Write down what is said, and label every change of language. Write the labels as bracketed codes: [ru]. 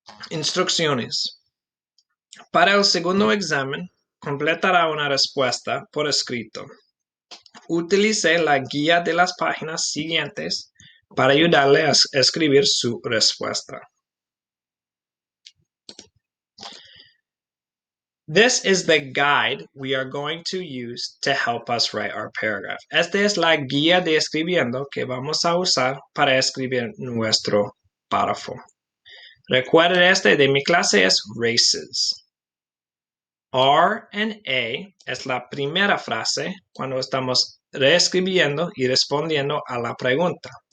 [es] Instrucciones. Para el segundo examen, completará una respuesta por escrito. Utilice la guía de las páginas siguientes para ayudarle a escribir su respuesta. [en] This is the guide we are going to use to help us write our paragraph. [es] Esta es la guía de escribiendo que vamos a usar para escribir nuestro párrafo. Recuerde este de mi clase es races. R and A es la primera frase cuando estamos reescribiendo y respondiendo a la pregunta.